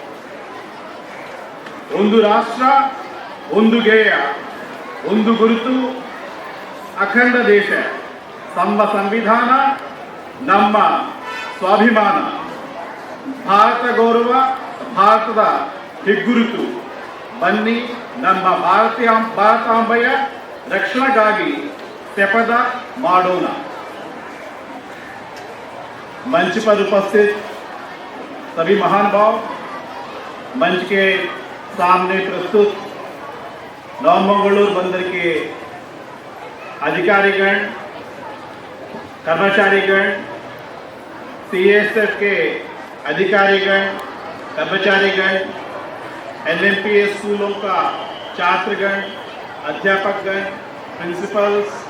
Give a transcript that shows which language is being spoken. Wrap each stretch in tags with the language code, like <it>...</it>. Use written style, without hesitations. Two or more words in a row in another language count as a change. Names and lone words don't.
<kn>ಒಂದು ರಾಷ್ಟ್ರ, ಒಂದು ಗೇಯ, ಒಂದು ಗುರುತು, ಅಖಂಡ ದೇಶ, ನಮ್ಮ ಸಂವಿಧಾನ, ನಮ್ಮ ಸ್ವಾಭಿಮಾನ, ಭಾರತ ಗೌರವ, ಭಾರತದ ಹೆಗ್ಗುರುತು. ಬನ್ನಿ ನಮ್ಮ ಭಾರತಾಂಬೆಯ ರಕ್ಷಣೆಗಾಗಿ ಶಪಥ ಮಾಡೋಣ.</kn> <hi>मंच पर उपस्थित सभी महानुभाव, मंच के सामने प्रस्तुत नवमंगलूर बंदर के अधिकारीगण, कर्मचारीगण, CSF के अधिकारीगण, कर्मचारीगण, LMPS स्कूलों का छात्रगण, अध्यापकगण, प्रिंसिपल्स,</hi>